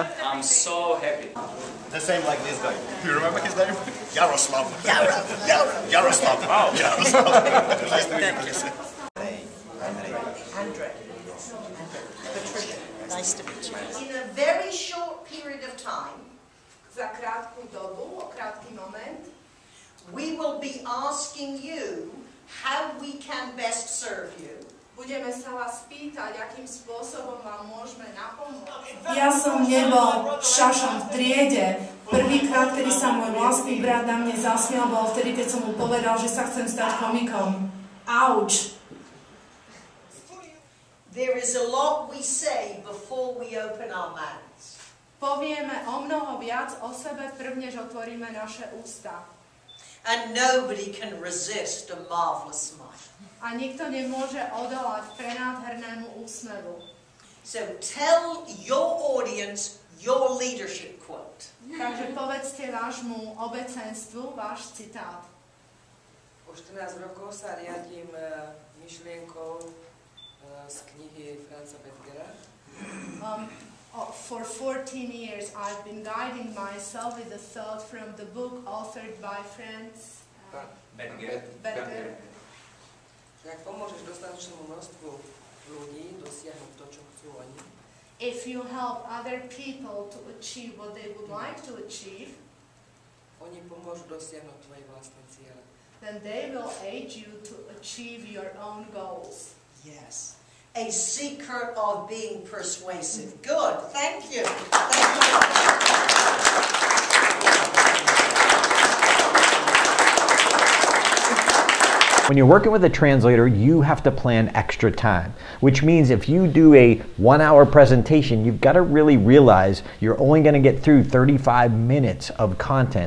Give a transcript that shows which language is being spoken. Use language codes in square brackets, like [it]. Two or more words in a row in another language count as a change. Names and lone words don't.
[en] I'm so happy. The same like this guy. Do you remember his name? Yaroslav. Yaroslav. Wow. Yaroslav. Nice to meet you, Patricia. Andre. Patricia. Nice to meet you. In a very short period of time, [sk] Za krátku dobu, o krátký moment, [en] we will be asking you how we can best serve you. [sk] budeme sa vás pýtať, akým spôsobom vám môžeme napomôcť. Ja som nebol šašom v triede. Prvýkrát, kedy sa môj vlastný brat na mne zasmial, bol vtedy, keď som mu povedal, že sa chcem stať komikom. Auč. [en] There is a lot we say before we open our mouths. [sk] Povieme o mnoho viac o sebe, prv než otvoríme naše ústa. [en] And nobody can resist a marvelous smile. [sk] A nikto nemôže odolať prenádhernému úsmevu. [en] So tell your audience your leadership quote. [sk] Takže povedzte vášmu obecenstvu váš citát. Po 14 rokov sa riadím myšlienkou z knihy Franza Bettgera. [en] For 14 years I've been guiding myself with the thought from the book authored by Franz Bettger. [sk] Ak pomôžeš dostatočnému množstvu ľudí dosiahnuť to, čo chcú oni, [en] if you help other people to achieve what they would like to achieve, [sk] oni pomôžu dosiahnuť tvoje vlastné ciele. [en] Then they will aid you to achieve your own goals. Yes. A secret of being persuasive. Good. Thank you. Thank you. When you're working with a translator, you have to plan extra time, which means if you do a 1-hour presentation, you've got to really realize you're only going to get through 35 minutes of content.